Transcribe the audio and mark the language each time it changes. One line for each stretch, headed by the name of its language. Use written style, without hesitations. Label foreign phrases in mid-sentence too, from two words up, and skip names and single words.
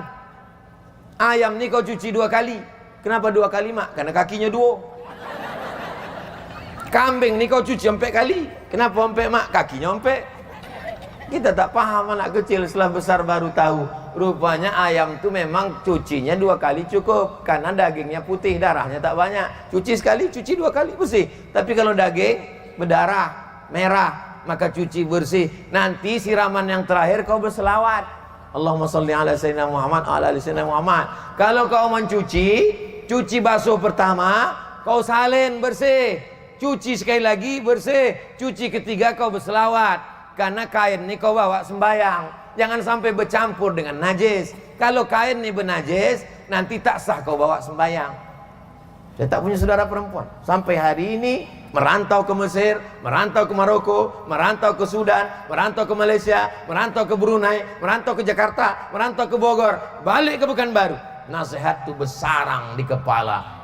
Malay: Ayam ni kau cuci 2 kali. Kenapa 2 kali mak? Karena kakinya 2. Kambing ni kau cuci 4 kali. Kenapa 4 mak? Kakinya 4. Kita tak paham, anak kecil setelah besar baru tahu. Rupanya ayam tu memang cucinya 2 kali cukup. Karena dagingnya putih, darahnya tak banyak. Cuci sekali, cuci 2 kali bersih. Tapi kalau daging berdarah, merah, maka cuci bersih. Nanti siraman yang terakhir kau berselawat.
Arabic: اللهم صل على سيدنا محمد على سيدنا محمد.
Malay: Kalau kau mencuci, cuci basuh pertama, kau salin bersih. Cuci sekali lagi bersih. Cuci ketiga kau berselawat. Karena kain ni kau bawa sembayang. Jangan sampai bercampur dengan najis. Kalau kain ni bernajis, nanti tak sah kau bawa sembayang. Saya tak punya saudara perempuan. Sampai hari ini merantau ke Mesir, merantau ke Maroko, merantau ke Sudan, merantau ke Malaysia, merantau ke Brunei, merantau ke Jakarta, merantau ke Bogor, balik ke Pekanbaru. Nasihat tu bersarang di kepala.